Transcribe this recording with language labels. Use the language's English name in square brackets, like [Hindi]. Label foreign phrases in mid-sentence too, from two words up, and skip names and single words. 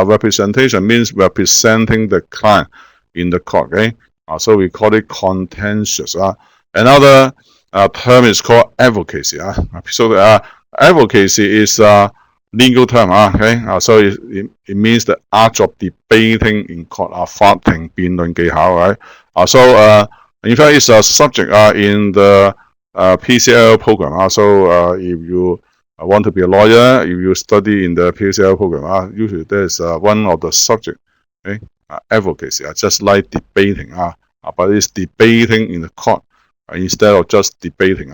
[English] Representation means representing the client in the court. Okay, so we call it contentious. Another term is called advocacy. So advocacy is a legal term. Okay, so it means the art of debating in court. [Cantonese] 法庭辯論技巧. [English] Right. In fact, it's a subject in the PCL program. So if you want to be a lawyer, if you study in the PCL program, usually there's one of the subject, okay? Advocacy, just like debating, but it's debating in the court instead of just debating.